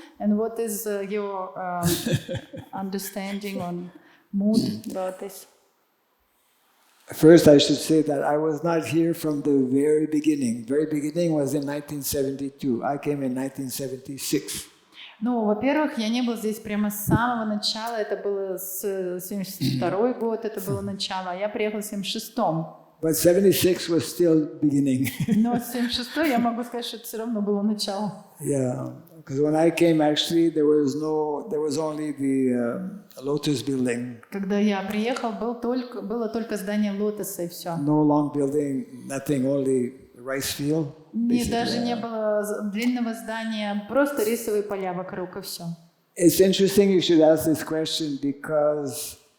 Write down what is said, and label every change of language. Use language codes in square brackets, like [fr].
[en] And what is your understanding on mood about this? First, I should say that I was not here from the very beginning. Very beginning was in 1972. I came in 1976. [ru] Ну, во-первых, я не был здесь прямо с самого начала, это было с 72-й год, это было начало, а я приехал в 76-м. [en] But 76 was still beginning. [ru] Но 76-й я могу сказать, что это все равно было начало. [en] Yeah, because when I came, actually, there was only the Lotus building. [ru] Когда я приехал, было только здание Лотоса и все. [en] No long building, nothing, only rice field. [ru] И даже не было длинного здания, просто рисовые поля вокруг и все. [en] It's interesting you should ask this question because